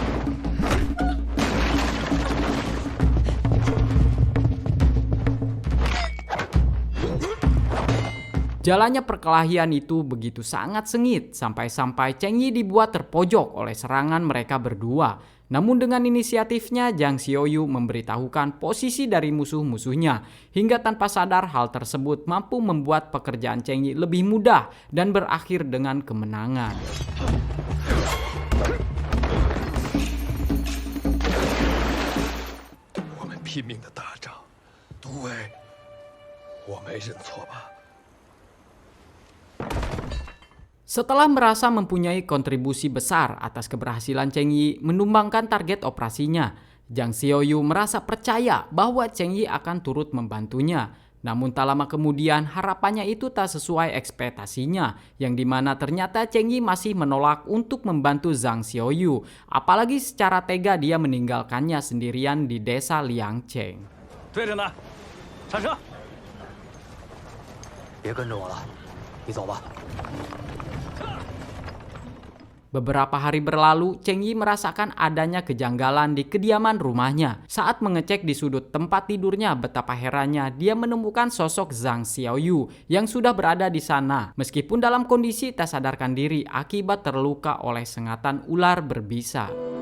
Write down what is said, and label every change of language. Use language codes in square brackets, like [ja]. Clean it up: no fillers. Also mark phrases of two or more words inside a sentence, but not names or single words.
[id] Jalannya perkelahian itu begitu sangat sengit sampai-sampai Cheng Yi dibuat terpojok oleh serangan mereka berdua. Namun dengan inisiatifnya Zhang Xiaoyu memberitahukan posisi dari musuh-musuhnya hingga tanpa sadar hal tersebut mampu membuat pekerjaan Cheng Yi lebih mudah dan berakhir dengan kemenangan. [zh] 我们拼命的打仗，都尉，我没认错吧？ [id] Setelah merasa mempunyai kontribusi besar atas keberhasilan Cheng Yi menumbangkan target operasinya, Zhang Xiaoyu merasa percaya bahwa Cheng Yi akan turut membantunya. Namun tak lama kemudian harapannya itu tak sesuai ekspektasinya, yang dimana ternyata Cheng Yi masih menolak untuk membantu Zhang Xiaoyu, apalagi secara tega dia meninggalkannya sendirian di desa Liangcheng. [zh] 对着呢，上车。别跟着我了，你走吧。 [id] Beberapa hari berlalu, Cheng Yi merasakan adanya kejanggalan di kediaman rumahnya. Saat mengecek di sudut tempat tidurnya, betapa herannya dia menemukan sosok Zhang Xiaoyu yang sudah berada di sana. Meskipun dalam kondisi tak sadarkan diri akibat terluka oleh sengatan ular berbisa.